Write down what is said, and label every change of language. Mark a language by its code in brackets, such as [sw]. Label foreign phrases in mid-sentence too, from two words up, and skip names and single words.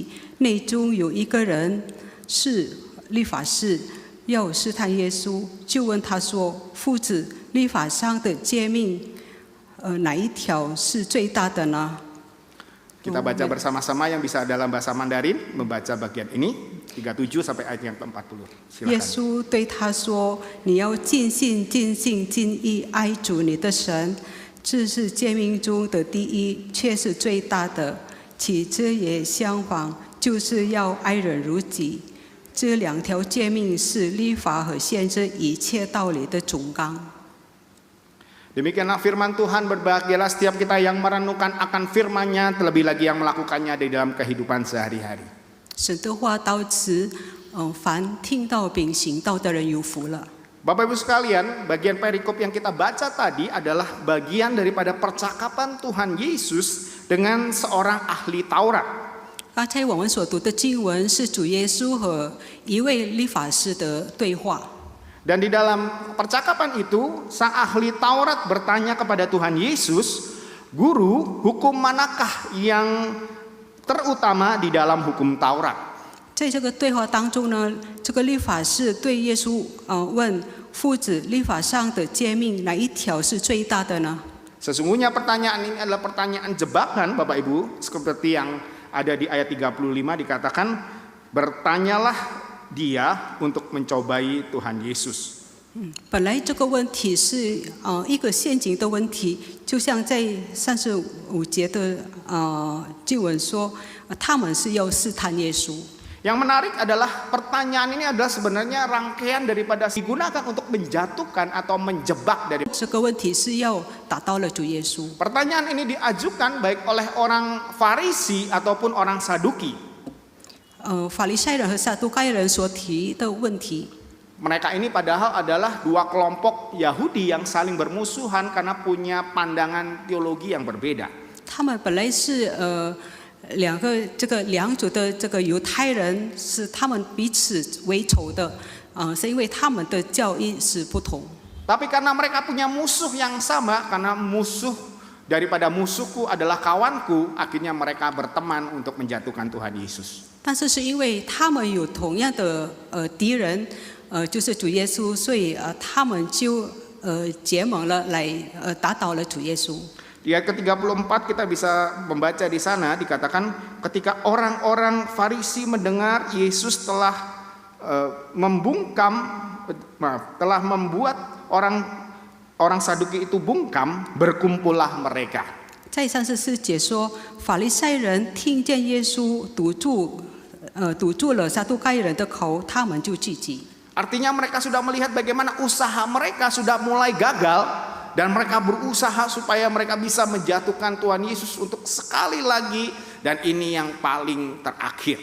[zh] 内中有一个人是律法师，要试探耶稣，就问他说：“夫子，律法上的诫命，哪一条是最大的呢？” [id] Kita baca bersama-sama yang bisa dalam bahasa Mandarin membaca bagian ini 37 sampai ayat yang ke-40. [zh] 耶 [id] Silakan. [zh] 稣对他说：“你要尽心、尽性、尽意爱主你的神，这是诫命中的第一，却是最大的。其次也相仿，就是要爱人如己。这两条诫命是律法和先知一切道理的总纲。” [id] Demikianlah firman Tuhan, berbahagialah setiap kita yang merenungkan akan firman-Nya, terlebih lagi yang melakukannya di dalam kehidupan sehari-hari. [zh] 神的话到此，凡听到并行道的人有福了。 [id] Bapak Ibu sekalian, bagian perikop yang kita baca tadi adalah bagian daripada percakapan Tuhan Yesus dengan seorang ahli Taurat. [zh] 刚才我们所读的经文是主耶稣和一位律法师的对话。 [id] Dan di dalam percakapan itu, sang ahli Taurat bertanya kepada Tuhan Yesus, "Guru, hukum manakah yang terutama di dalam hukum Taurat?" [zh] 在这个对话当中呢，这个律法师对耶稣问：“夫子，律法上的诫命哪一条是最大的呢？” [id] Sesungguhnya pertanyaan ini adalah pertanyaan jebakan, Bapak Ibu, seperti yang ada di ayat 35 dikatakan, "Bertanyalah dia untuk mencobai Tuhan Yesus." [zh] 本来这个问题是一个陷阱的问题，就像在35节的经文说，他们是要试探耶稣。 [id] Yang menarik adalah pertanyaan ini adalah sebenarnya rangkaian daripada digunakan untuk menjatuhkan atau menjebak dari. [zh] 这个问题是要打到了主耶稣。 [id] Pertanyaan ini diajukan baik oleh orang Farisi ataupun orang Saduki. [zh] 法利赛人和撒都该人所提的问题， [id] Mereka ini padahal adalah dua kelompok Yahudi yang saling bermusuhan karena punya pandangan teologi yang berbeda. [zh] 他们本来是两组的这个犹太人，是他们彼此为仇的，是因为他们的教义是不同。 [id] Tapi karena mereka punya musuh yang sama, karena musuh daripada musuhku adalah kawanku, akhirnya mereka berteman untuk menjatuhkan Tuhan Yesus. [zh] 但是是因为他们有同样的敌人，就是主耶稣，所以他们就结盟了来打倒了主耶稣。 [id] Di ayat ke-34 kita bisa membaca di sana dikatakan ketika orang-orang Farisi mendengar Yesus telah telah membuat orang Saduki itu bungkam, berkumpullah mereka. [zh] 在34节说，法利赛人听见耶稣堵住了撒都该人的口，他们就聚集。 [id] Artinya mereka sudah melihat bagaimana usaha mereka sudah mulai gagal dan mereka berusaha supaya mereka bisa menjatuhkan Tuhan Yesus untuk sekali lagi dan ini yang paling terakhir.